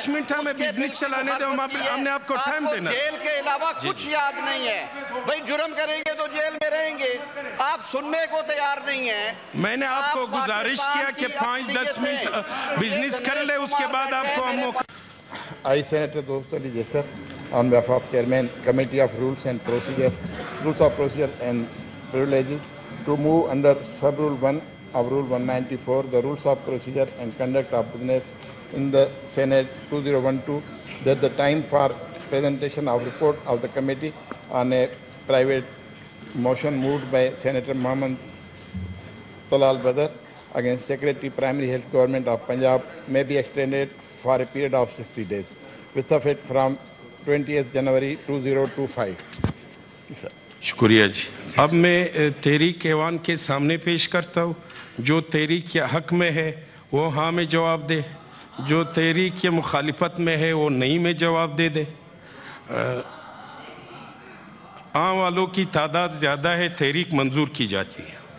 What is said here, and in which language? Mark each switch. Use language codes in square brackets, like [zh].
[ur] 5 minute ہمیں business چلانے دیں, ہم نے آپ کو ٹائم دینا. جیل کے علاوہ کچھ یاد نہیں ہے. بھئی جرم کریں گے تو جیل میں رہیں گے, آپ سننے کو تیار نہیں ہیں. میں نے آپ کو گزارش کیا کہ 5-10 منٹ بزنس کر لے, اس کے بعد آپ کو ہم موقع. [en] I, Senator Dostali Jesar, on behalf of Chairman, Committee of Rules of Procedure and Privileges, to move under Sub-Rule 1 of Rule 194, the Rules of Procedure and Conduct of Business in the Senate 2012, that the time for presentation of report of the committee on a private motion moved by Senator Mohammed Talal Badr against Secretary Primary Health Government of Punjab may be extended for a period of 60 days, with effect from 20th January 2025. [ur] شکریہ جی. اب میں تحریک ایوان کے سامنے پیش کرتا ہوں. جو تحریک کے حق میں ہے وہ ہاں میں جواب دے, جو تحریک کے مخالفت میں ہے وہ نہیں میں جواب دے دے. ہاں والوں کی تعداد زیادہ ہے, تحریک منظور کی جاتی ہے.